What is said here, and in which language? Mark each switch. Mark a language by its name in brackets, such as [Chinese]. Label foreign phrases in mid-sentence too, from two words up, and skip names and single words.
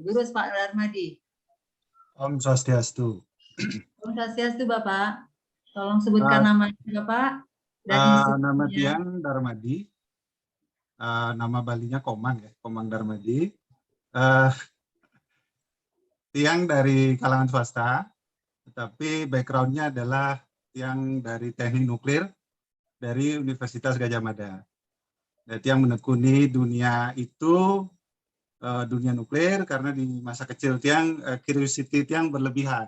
[Indonesian] Durus Pak Darmadi. [Balinese] Om Swastiastu. Om Swastiastu Bapak. [Indonesian] Tolong sebutkan namanya Bapak. Dan nama Tiang Darmadi. Nama Balinya Komang ya, Komang Darmadi. tiang dari kalangan swasta, tetapi background-nya adalah tiang dari teknik nuklir dari Universitas Gadjah Mada. Jadi yang menekuni dunia itu, dunia nuklir, karena di masa kecil tiang, curiosity tiang berlebihan.